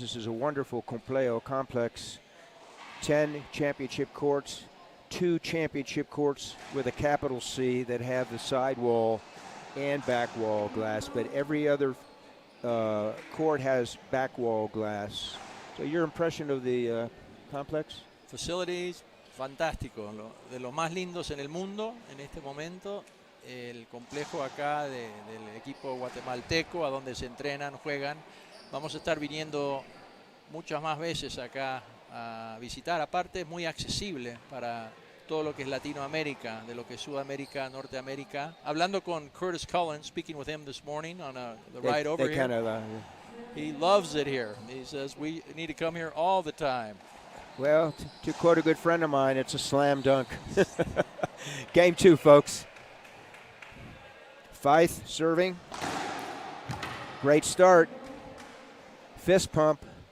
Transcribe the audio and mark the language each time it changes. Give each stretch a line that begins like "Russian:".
English: This is a wonderful complex. 10 championship courts, 2 championship courts with a capital C that have the sidewall and back wall glass, but every other court has back wall glass. So your impression of the complex?
Spanish: Facilities, fantástico, de los más lindos en el mundo en este momento. El complejo acá del equipo guatemalteco, a donde se entrenan, juegan. Vamos a estar viniendo muchas más veces acá a visitar. Aparte es muy accesible para todo lo que es Latinoamérica, de lo que es Sudamérica, Norteamérica. Hablando con
English: Curtis Cullen, speaking with him this morning on the ride over here. He loves it here. He says we need to come here all the time. Well, to quote a good friend of mine, it's a slam dunk. Game 2, folks. Faeth serving. Great start. Fist pump.